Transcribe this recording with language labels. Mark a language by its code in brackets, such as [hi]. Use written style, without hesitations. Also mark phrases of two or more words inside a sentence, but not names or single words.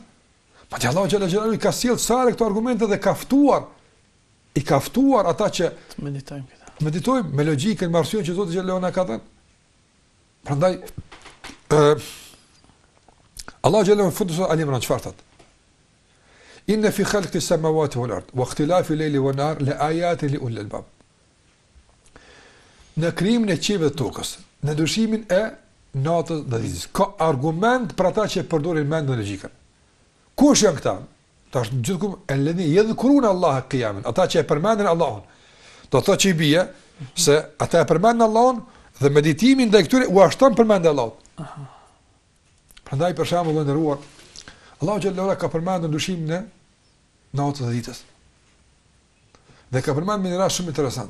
[sq] Madje Allahu xhala xhala ka sjellë sa këto argumente dhe i ka ftuar ata që të meditojmë këta. Meditojmë me logjikën, me arsyen që Zoti xhala na ka dhënë. Prandaj Allah [ar] جل وعلا فندس [sq] Ali Imran çfarë thot? [ar] إن في خلق السماوات والأرض واختلاف الليل والنهار لآيات لأولي الألباب. [sq] Në krijimin e qiellit dhe tokës, në ndryshimin e natës dhe ditës, ka argument për ata që përdorin mendjen dhe logjikën. Kush janë këta? Tash gjithku [ar] الذين يذكرون الله قياما, [sq] ata që e përmendin Allahun. Do thotë që i bie se ata e përmendin Allahun dhe meditimi ndaj këtyre u ashton përmendje Allahut. Prandaj për shembull ndëruar, Allahu xhallahu ka përmendur ndryshimin e natës dhe ditës. Dhe ka përmendur një rast shumë interesant.